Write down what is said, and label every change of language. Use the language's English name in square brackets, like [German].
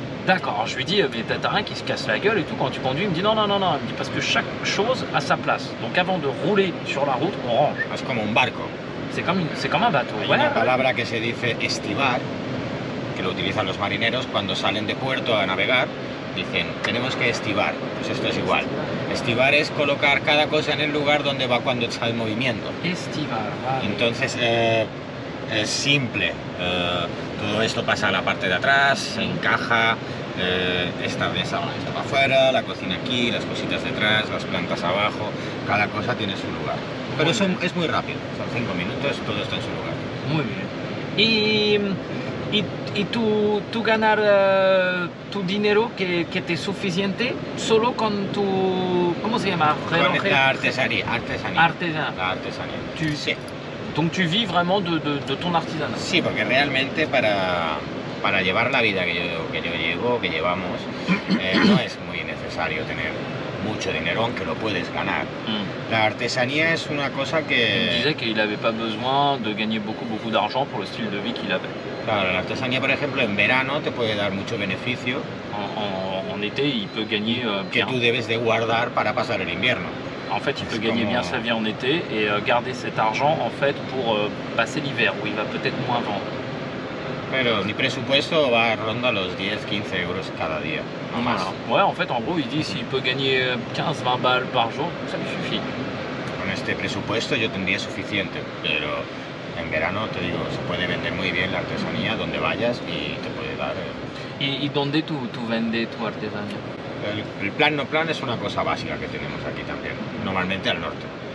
[French] D'accord, alors je lui dis, mais t'as rien qui se casse la gueule et tout quand tu conduis. Il me dit non, il me dit parce que chaque chose a sa place. Donc avant de rouler sur la route, on range. [Spanish] Es como un barco. [French] C'est comme un bateau. [Spanish] Hay [French] Ouais, [Spanish] una palabra que se dice estivar, que lo utilizan los marineros cuando salen de puerto a navegar. Dicen, tenemos que estivar. Pues esto es igual. Estivar es colocar cada cosa en el lugar donde va cuando está en movimiento. Estivar, vale. Entonces es simple. Todo esto pasa a la parte de atrás, se encaja. Esta mesa está para afuera, la cocina aquí, las cositas detrás, las plantas abajo. Cada cosa tiene su lugar. Pero eso es muy rápido. Son 5 minutos, todo está en su lugar. Muy bien. Y tú ganar tu dinero que te es suficiente solo con tu... ¿Cómo se llama? Con la artesanía. Artesanía. La artesanía. Sí. [French] Donc tu vis vraiment de ton artisanat. [Spanish] Sí, porque realmente para llevar la vida que yo llevamos, no es muy necesario tener mucho dinero, aunque lo puedes ganar. La artesanía es una cosa que... [French] Il disait qu'il n'avait pas besoin de gagner beaucoup d'argent pour le style de vie qu'il avait. [Spanish] Claro, la artesanía, por ejemplo, en verano te puede dar mucho beneficio. [French] En été, il peut gagner [Spanish] que [French] bien. [Spanish] tú debes de guardar para pasar el invierno. [French] En fait, il peut gagner bien sa vie en été et garder cet argent en fait pour passer l'hiver où il va peut-être moins vendre. [Spanish] Pero mi presupuesto va ronda los 10-15 euros cada día, no más. [French] Ouais, en fait, en gros, il dit s'il peut gagner 15-20 balles par jour, ça lui suffit. [Spanish] Con este presupuesto yo tendría suficiente, pero en verano, te digo, se puede vender muy bien la artesanía donde vayas y te puede dar... ¿Y dónde tú vendes tu artesanía? El plan no plan es una cosa básica que tenemos aquí también, normalmente al norte.